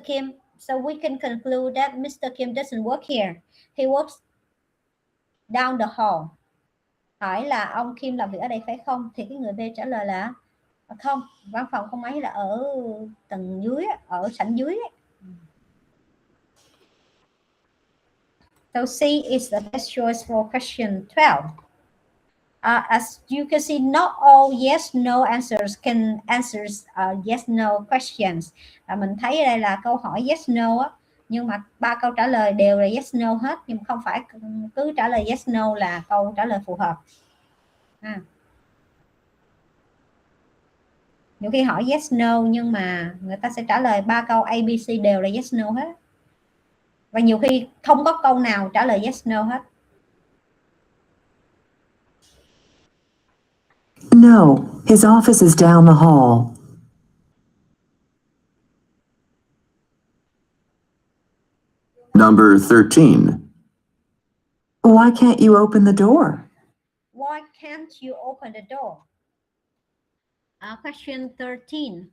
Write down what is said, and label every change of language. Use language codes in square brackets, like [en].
[en] Kim, so we can conclude that Mr. Kim doesn't work here. He works down the hall. [vi] Hỏi là ông Kim làm việc ở đây phải không? Thì cái người B trả lời là không, văn phòng không ấy là ở tầng dưới, ở sảnh dưới. [en] So C is the best choice for question 12. As you can see, not all yes/no answers can answer yes/no questions. [vi] Mình thấy ở đây là câu hỏi yes/no á, nhưng mà 3 câu trả lời đều là yes/no hết, nhưng không phải cứ trả lời yes/no là câu trả lời phù hợp. Nhiều khi hỏi yes no nhưng mà người ta sẽ trả lời 3 câu ABC đều là yes no hết. Và nhiều khi không có câu nào trả lời yes no hết. [en] No, his office is down the hall. Number 13. Why can't you open the door? Why can't you open the door? Question 13.